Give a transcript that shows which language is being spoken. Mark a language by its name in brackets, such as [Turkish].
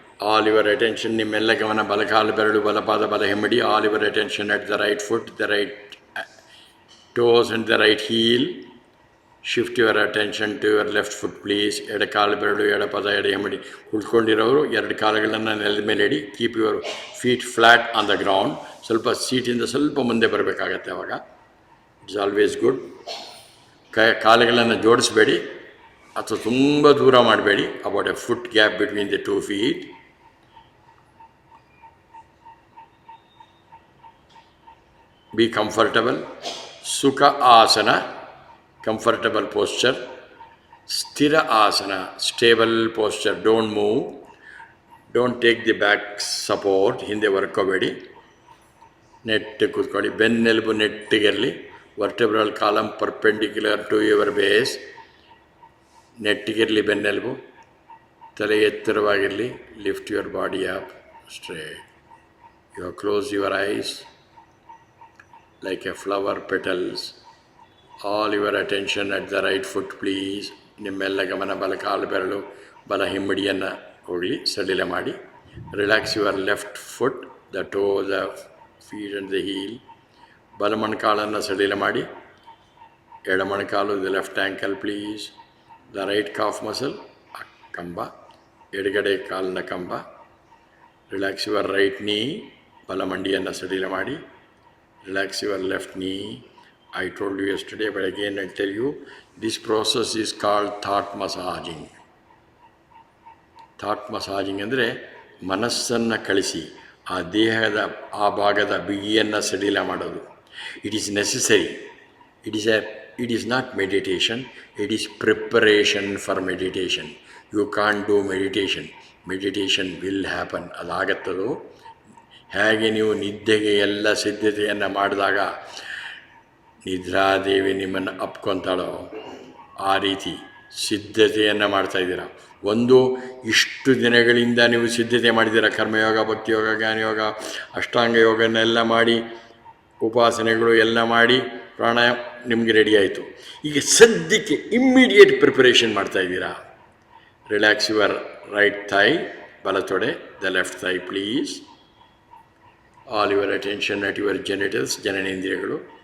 [English] all your attention, [Kannada] ನಿಮ್ಮೆಲ್ಲ ಗಮನ ಬಲಕಾಲು ಬೆರಳು, ಬಲಪಾದ, ಬಲ ಹೆಮ್ಮಡಿ. [English] All your attention at the right foot, the right toes and the right heel. Shift your attention to your left foot please. [Kannada] ಎಡ ಕಾಲು ಬೆರಳು, ಎಡ ಪದ, ಎಡ ಹೆಮ್ಮಡಿ. ಕುಳ್ಕೊಂಡಿರೋರು ಎರಡು ಕಾಲುಗಳನ್ನು ನೆಲದ ಮೇಲೆ ಇಡಿ. [English] Keep your feet flat on the ground. [Kannada] ಸ್ವಲ್ಪ ಸೀಟಿಂದ ಸ್ವಲ್ಪ ಮುಂದೆ ಬರಬೇಕಾಗತ್ತೆ ಅವಾಗ. [English] It's always good. [Kannada] ಕಾಲುಗಳನ್ನು ಜೋಡಿಸಬೇಡಿ ಅಥವಾ ತುಂಬ ದೂರ ಮಾಡಬೇಡಿ. [English] About a foot gap between the 2 feet. Be comfortable. [Kannada] ಸುಖ ಆಸನ, [English] Comfortable posture. [Kannada] ಸ್ಥಿರ ಆಸನ, [English] Stable posture. Don't move, don't take the back support. [Kannada] ಹಿಂದೆ ವರ್ಕೋಬೇಡಿ, ನೆಟ್ಟು ಕೂತ್ಕೊಳ್ಳಿ. ಬೆನ್ನೆಲುಬು ನೆಟ್ಟಿಗಿರಲಿ. [English] Vertebral column perpendicular to your base. [Kannada] ನೆಟ್ಟಿಗಿರಲಿ ಬೆನ್ನೆಲುಬು. ತಲೆ ಎತ್ತರವಾಗಿರಲಿ. [English] Lift your body up straight. You have close your eyes like a flower petals. All your attention at the right foot please. [Kannada] ನಿಮ್ಮೆಲ್ಲ ಗಮನ ಬಲ ಕಾಲು ಬೆರಳು ಬಲ ಹಿಮ್ಮಡಿಯನ್ನು ಹೋಗಲಿ, ಸಡಿಲ ಮಾಡಿ. [English] Relax your left foot, the toe, the feet and the heel. [Kannada] ಬಲ ಮೊಣಕಾಲನ್ನು ಸಡಿಲ ಮಾಡಿ. ಎಡ ಮೊಣಕಾಲು, [English] The left ankle please. The right calf muscle, [Kannada] ಕಂಬ, ಎಡಗಡೆ ಕಾಲಿನ ಕಂಬ. [English] relax your right knee, [Kannada] ಬಲ ಮಂಡಿಯನ್ನು ಸಡಿಲ ಮಾಡಿ. [English] Relax your left knee. I told you yesterday, but again I'll tell you, this process is called thought massaging. [Kannada] Thought massaging ಅಂದರೆ ಮನಸ್ಸನ್ನು ಕಳಿಸಿ ಆ ದೇಹದ ಆ ಭಾಗದ ಬಿಗಿಯನ್ನು ಸಡಿಲ ಮಾಡೋದು. [English] It is necessary. It is not meditation, it is preparation for meditation. You can't do meditation. Meditation will happen, [Kannada] ಅದಾಗತ್ತದೋ. ಹೇಗೆ ನೀವು ನಿದ್ದೆಗೆ ಎಲ್ಲ ಸಿದ್ಧತೆಯನ್ನು ಮಾಡಿದಾಗ ನಿದ್ರಾದೇವಿ ನಿಮ್ಮನ್ನು ಅಪ್ಕೊತಾಳೋ ಆ ರೀತಿ ಸಿದ್ಧತೆಯನ್ನು ಮಾಡ್ತಾಯಿದ್ದೀರ. ಒಂದು ಇಷ್ಟು ದಿನಗಳಿಂದ ನೀವು ಸಿದ್ಧತೆ ಮಾಡಿದ್ದೀರ. ಕರ್ಮಯೋಗ, ಭಕ್ತಿಯೋಗ, ಜ್ಞಾನಯೋಗ, ಅಷ್ಟಾಂಗ ಯೋಗನೆಲ್ಲ ಮಾಡಿ, ಉಪಾಸನೆಗಳು ಎಲ್ಲ ಮಾಡಿ, ಪ್ರಾಣಾಯಾಮ ನಿಮಗೆ ರೆಡಿ ಆಯಿತು. ಈಗ ಸದ್ಯಕ್ಕೆ [English] immediate preparation [Kannada] ಮಾಡ್ತಾಯಿದ್ದೀರಾ. [English] relax your right thigh, [Kannada] ಬಲ ತೊಡೆ, [English] The left thigh please. All your attention at your genitals, ಜನನೇಂದ್ರಿಯಗಳು.